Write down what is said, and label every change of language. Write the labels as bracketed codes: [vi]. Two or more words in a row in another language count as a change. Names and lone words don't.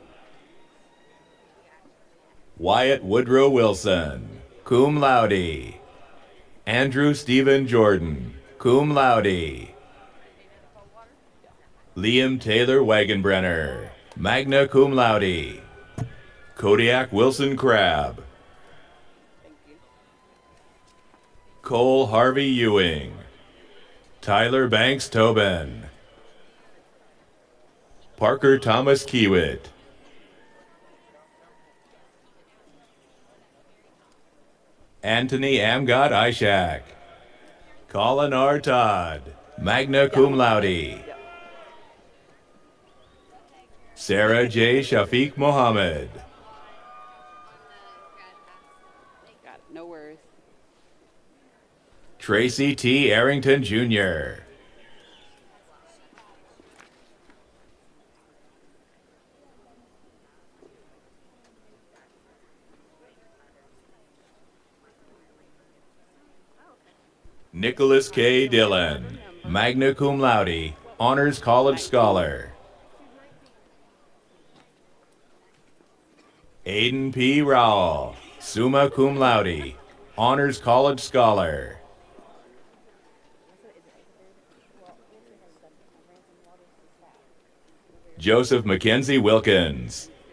[en] Wyatt Woodrow Wilson, [la] cum laude. [en] Andrew Stephen Jordan, [la] cum laude. [en] Liam Taylor Wagenbrenner, [la] magna cum laude. [en] Kodiak Wilson Crabb, Cole Harvey Ewing, Tyler Banks Tobin, Parker Thomas Kiewit, Anthony Amgad Ishak, Colin R. Todd, [la] magna cum laude. [en] Sarah J. Shafiq Mohammed, Got it. No worries. Tracy T. Arrington Jr., Nicholas K. [la] Dillon, magna cum laude, [en] Honors College Scholar. Aiden P. [la] Rowell, summa cum laude, [en] Honors College Scholar. Joseph Mackenzie Wilkins,